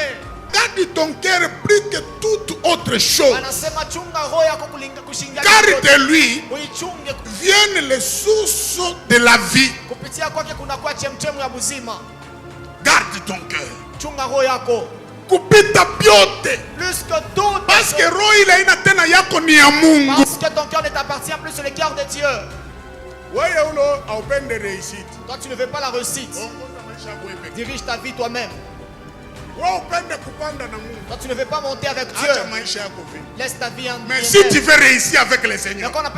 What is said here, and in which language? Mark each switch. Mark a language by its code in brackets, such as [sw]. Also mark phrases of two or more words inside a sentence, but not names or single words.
[fr] Garde ton cœur plus que toute autre chose. Car de lui viennent les sources de la vie. Garde ton cœur. [sw] Kupita byote. [fr] Plus que tout. Parce que [sw] roho ile ina tena yako ni ya Mungu. [fr] Parce que ton cœur ne t'appartient plus, c'est le cœur de Dieu. Toi tu ne veux pas la réussite. Dirige ta vie toi-même. Toi tu ne veux pas monter avec Dieu. Laisse ta vie en mais si tu veux réussir avec le Seigneur,